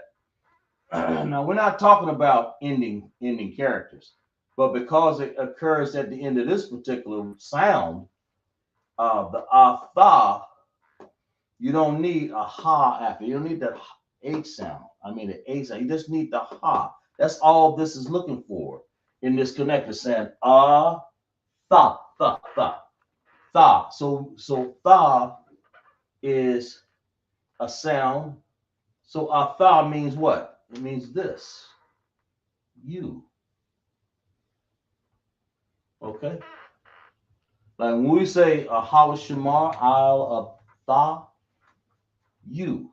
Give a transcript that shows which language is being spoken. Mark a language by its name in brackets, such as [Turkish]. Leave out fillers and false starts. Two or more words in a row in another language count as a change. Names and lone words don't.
[English] Now, we're not talking about ending characters, but because it occurs at the end of this particular sound, the tha, you don't need a ha after. You don't need that H sound. I mean, the A sound. You just need the ha. That's all this is looking for in this connector, saying Tha, tha, tha, tha. So tha is a sound. So tha means what? It means this. You. Okay. Like when we say a Hawashamar, Isle of Tha, you.